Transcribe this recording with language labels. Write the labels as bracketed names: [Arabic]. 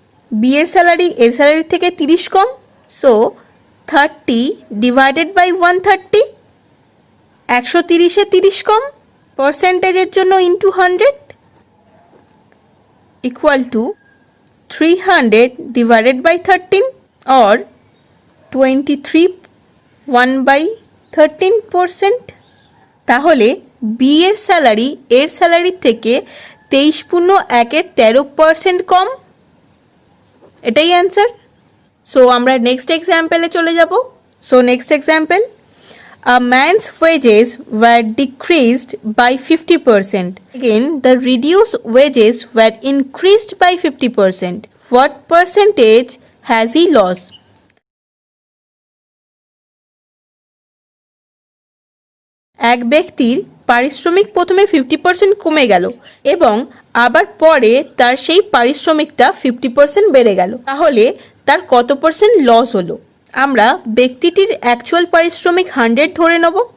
[Bangla] B এর salary এর স্যালারির থেকে 30 কম, সো 30 ডিভাইডেড বাই 130, 130-এ 30 কম, পার্সেন্টেজের জন্য into 100 equal to 300 divided by 13 or 23 1/13%। তাহলে বি এর স্যালারি এর স্যালারির থেকে 23.1% কম। এটাই অ্যান্সার। সো আমরা নেক্সট এক্সাম্পলে চলে যাব। So next example, [English] a man's wages were decreased by 50%. Again, the reduced wages were increased by 50%. What percentage has he lost? [Bangla] এক ব্যক্তির পারিশ্রমিক প্রথমে 50% কমে গেল এবং আবার পরে তার সেই পারিশ্রমিকটা 50% বেড়ে গেল, তাহলে তার কত পার্সেন্ট লস হলো। আমরা ব্যক্তিটির অ্যাকচুয়াল পারিশ্রমিক 100 ধরে নেব।